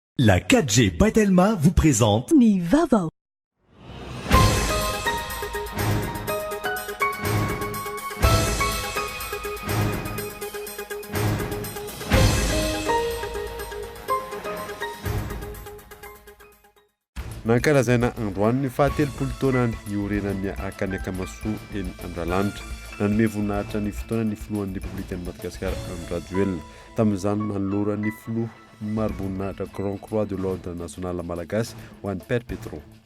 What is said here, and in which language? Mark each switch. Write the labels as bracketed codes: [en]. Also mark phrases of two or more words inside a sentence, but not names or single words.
[fr] La 4G Batelma vous présente [mg] Ni Vava. Nankalazaina androany ny fahatelopolo taona ny orenan'ny Akanakamaso eny Andralanitra nanome voninahitra ny fotoana ny filohan'ny République Madagasikara Andradjoel tamin'izany nanolora ny filoha ny maro-boninahitra Grand Croix de l'Ordre National Malagasy ho an'ny Père Pedro.